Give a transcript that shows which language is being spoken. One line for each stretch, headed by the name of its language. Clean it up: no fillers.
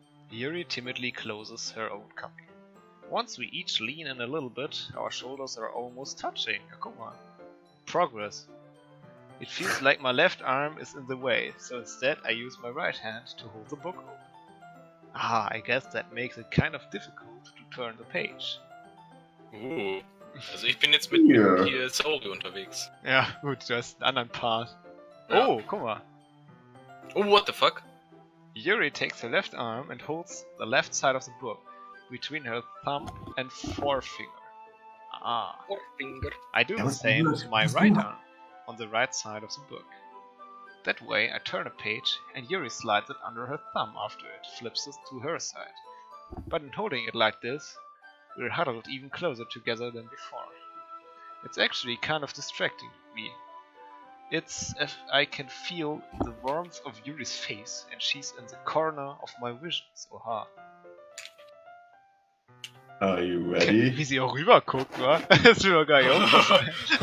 English: Yuri timidly closes her own copy. Once we each lean in a little bit, our shoulders are almost touching. Come on. Progress. It feels like my left arm is in the way, so instead I use my right hand to hold the book open. I guess that makes it kind of difficult to turn the page.
German: Also ich bin jetzt mit hier Sauri unterwegs. Ja, gut, du hast einen anderen Part. Ja. Oh, guck mal.
English: Oh, what the fuck? Yuri takes her left arm and holds the left side of the book between her thumb and forefinger. Forefinger. I do the same with my right arm on the right side of the book. That way I turn a page and Yuri slides it under her thumb after it flips it to her side. But in holding it like this, we're huddled even closer together than before. It's actually kind of distracting me. It's as if I can feel the warmth of Yuri's face and she's in the corner of my visions. Oha. Are you ready?
German: Wie sie auch rüber guckt, wa? Das ist mir gar nicht aufgefallen.